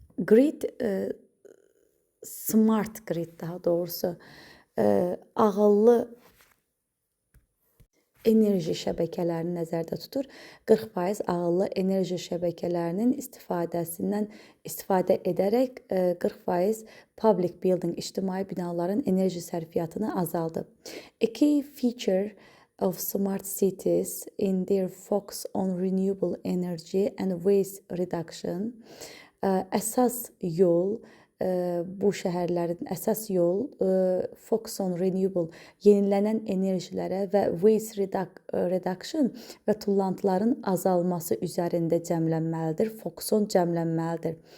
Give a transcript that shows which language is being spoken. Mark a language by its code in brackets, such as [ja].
[az] Grid, smart grid daha doğrusu, ağıllı enerji şəbəkələrini nəzərdə tutur. 40% ağıllı enerji şəbəkələrinin istifadə edərək 40% [en] public building, [az] ictimai binaların enerji sərfiyyatını azaldı. [en] A key feature of smart cities in their focus on renewable energy and waste reduction. [az] Əsas yol, bu şəhərlərin əsas yol [en] focus on renewable, [az] yenilənən enerjilərə və [en] waste reduction [az] və tullantıların azalması üzərində cəmlənməlidir, [en] focus on [az] cəmlənməlidir.